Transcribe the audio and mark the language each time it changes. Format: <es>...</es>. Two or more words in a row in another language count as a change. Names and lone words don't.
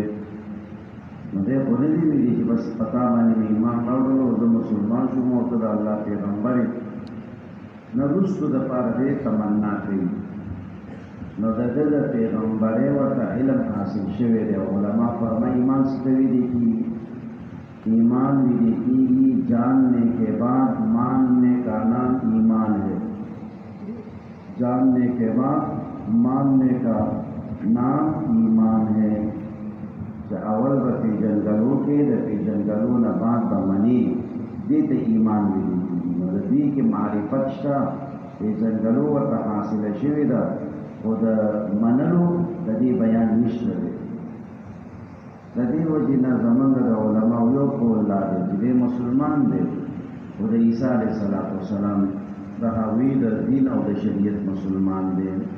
<ps>نو دی خو نه دي ویلي چې بس پتا باندې مې ایمان راوړلو او زه مسلمان شوم او ته د الله پیغمبر یې. نه وروستو دپاره دې تمنا کوي. نو د ده د پیغمبرۍ ورته علم حاصل شوی دی. علما فرمایي ایمان څه ته ویلې کېږي؟ ایمان ویلې کېږي</ps> <ur>جاننے کے بعد ماننے کا نام ایمان ہے. جاننے کے بعد ماننے کا نام ایمان ہے.</ur> <ps>چې اول به پیژنګلو کې د پیژنګلو نه بعد به مني، دې ته ایمان ویلې کېږي. نو د دې کې معرفت شته، پیژنګلو ورته حاصله شوې ده، خو د منلو د دې بیان نشته دی. د دې وجې نه زمونږ د علماو یو قول دا دی چې دی مسلمان دی خو د عیسی</ps> <ar>علیه السلام</ar> <ps>د هغوی د دین او د شریعت مسلمان دی.</ps>